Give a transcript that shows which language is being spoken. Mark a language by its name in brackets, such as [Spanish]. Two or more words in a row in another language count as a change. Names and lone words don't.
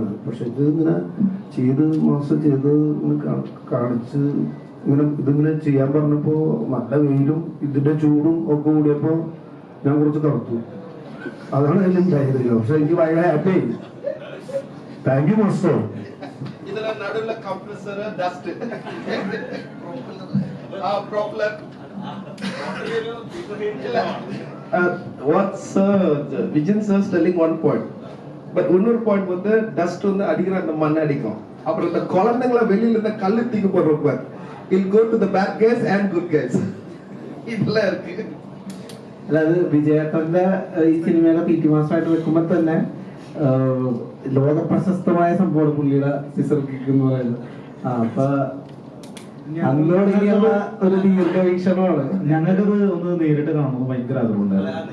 [Malayalam] പക്ഷെ ഇത് ഇങ്ങനെ ചെയ്ത് മാസം ചെയ്ത് കാണിച്ച് ഇതിങ്ങനെ ചെയ്യാൻ പറഞ്ഞപ്പോ നല്ല വെയിലും ഇതിന്റെ ചൂടും ഒക്കെ കൂടിയപ്പോ ഞാൻ കുറച്ച് കറുത്തു. അതാണ് അതിൽ ഉണ്ടായത്. പക്ഷെ എനിക്ക് ഭയങ്കര ഹാപ്പി ആയി. [English] thank you master. [Tamil] இதெல்லாம் நடுவுல [English] compressor dust problem what's Vijay sir telling one point, [Tamil] but இன்னொரு பாயிண்ட் வந்து டஸ்ட் வந்து அடிக்கிற அந்த மண்ணை அடிக்கும். அப்புறம் இந்த குழந்தைங்கள வெளியில இருந்த கல்லு தூக்கி போடுறப்ப [English] it go to the bad guys and good guys. [Tamil] இதெல்லாம் இருக்கு. [Malayalam] അതായത് വിജയേട്ടന്റെ ഈ സിനിമയിലെ [English] PT master [Malayalam] ആയിട്ട് വെക്കുമ്പോൾ തന്നെ ലോക പ്രശസ്തമായ സംഭവമാണ് പുള്ളിയുടെ [English] scissor kick [Malayalam] എന്ന് പറയുന്നത്. അപ്പൊ അന്നോടുള്ള ഒരു ദീർഘവീക്ഷണമാണ്. ഞങ്ങൾക്കത് ഒന്ന് നേരിട്ട് കാണുന്നത് ഭയങ്കര ആഗ്രഹമുണ്ടായിരുന്നു.